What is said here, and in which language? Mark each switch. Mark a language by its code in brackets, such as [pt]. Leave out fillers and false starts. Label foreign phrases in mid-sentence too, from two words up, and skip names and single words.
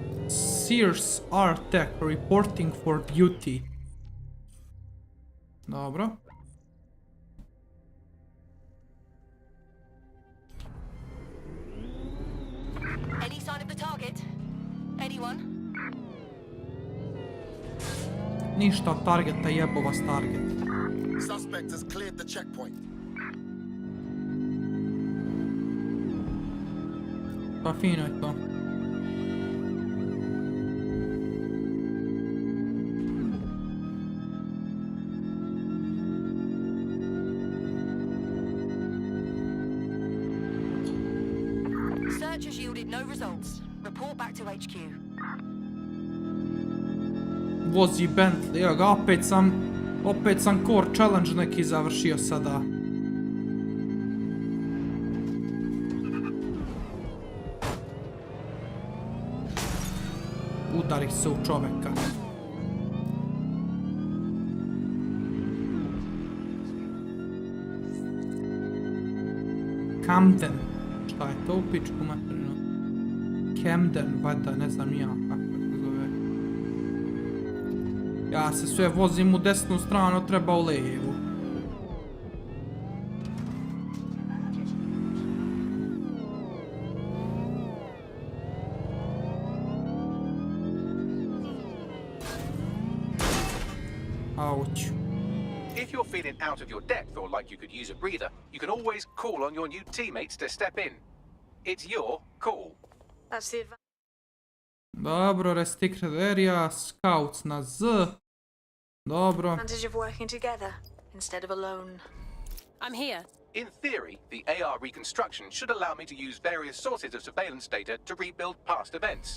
[en] Sears Artec reporting for duty. [bs] Dobro. [en] Any sign of the target? Anyone? [bs] Ništa od targeta, jebo vas target. [en] Suspect has cleared the checkpoint. [bs] Pa fino je to. [en] Search has yielded no results. Report back to HQ. [bs] Vozi Bentley, evo ga, opet sam [en] core challenge [bs] neki završio sada. Udari se u čoveka. Camden. Šta je to u pičku materinu? Camden, valjda, ne znam ja kako se zove. Ja se sve vozim u desnu stranu, treba u lijevu. [en] Ouch. If you're feeling out of your depth or like you could use a breather, you can always call on your new teammates to step in. It's your call. That's the advantage. [bs] Dobro, [en] restricted area, [bs] scouts na Z. Dobro. [en] Advantage of working together instead of alone. I'm here. In theory, the AR reconstruction should allow me to use various sources of surveillance data to rebuild past events.